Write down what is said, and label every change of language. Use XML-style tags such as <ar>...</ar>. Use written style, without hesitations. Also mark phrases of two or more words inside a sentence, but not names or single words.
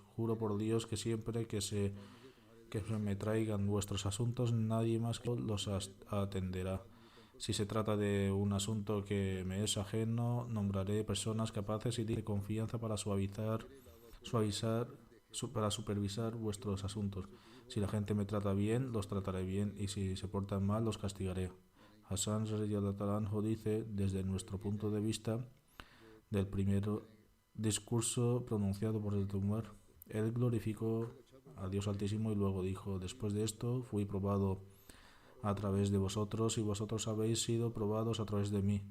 <es>Juro por Dios que siempre que se me traigan vuestros asuntos, nadie más que los atenderá. Si se trata de un asunto que me es ajeno, nombraré personas capaces y de confianza para supervisar vuestros asuntos. Si la gente me trata bien, los trataré bien, y si se portan mal, los castigaré. Hassan</es> <ar>رضي الله عنه</ar> <es>dice: desde nuestro punto de vista del primer discurso pronunciado por el Umar, él glorificó a Dios Altísimo y luego dijo: después de esto fui probado a través de vosotros y vosotros habéis sido probados a través de mí.</es>